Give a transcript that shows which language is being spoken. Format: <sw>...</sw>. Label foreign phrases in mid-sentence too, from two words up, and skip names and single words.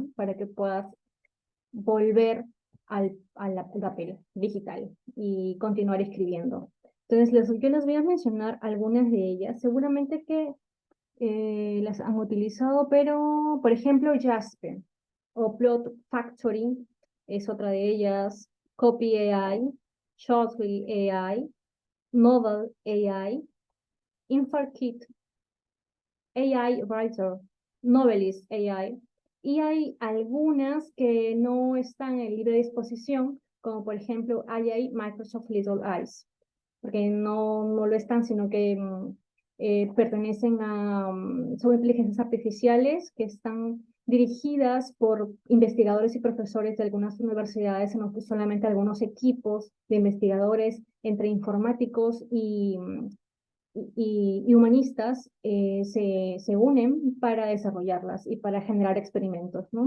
<es>Para que puedas volver al papel digital y continuar escribiendo. Entonces, yo les voy a mencionar algunas de ellas. Seguramente que las han utilizado, pero, por ejemplo, Jasper o Plot Factory es otra de ellas, Copy AI, Shortwheel AI, Novel AI, InfarKit, AI Writer, Novelist AI, y hay algunas que no están en libre disposición, como por ejemplo AI Microsoft Little Eyes, porque no lo están, sino que pertenecen a, son inteligencias artificiales que están dirigidas por investigadores y profesores de algunas universidades, no solamente algunos equipos de investigadores entre informáticos y humanistas se unen para desarrollarlas y para generar experimentos, ¿no?</es>